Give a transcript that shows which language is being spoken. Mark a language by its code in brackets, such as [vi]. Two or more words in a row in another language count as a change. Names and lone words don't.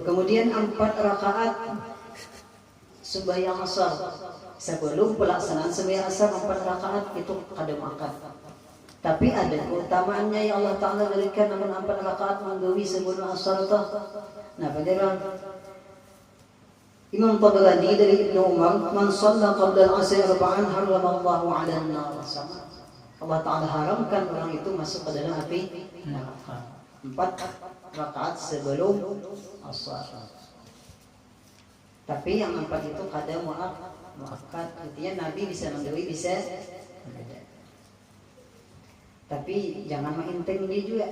[bjn] Kemudian 4 rakaat sembahyang asar sebelum pelaksanaan sembahyang asar 4 rakaat itu kada muakkad. Tapi ada keutamaannya yang Allah Taala berikan namun 4 rakaat menggawi sebelum asar itu. Nah, bagaimana? Imam Tabrani dari Ibnu Umar, [ar] من صلى قبل العصر 4 حرمه الله على النار. [bjn] Allah Ta'ala haramkan orang itu masuk ke dalam api neraka. 4 rakaat sebelum asar. Tapi yang 4 itu kada muakkad. Artinya Nabi bisa menggawi bisa. Tapi jangan main tinggi juga.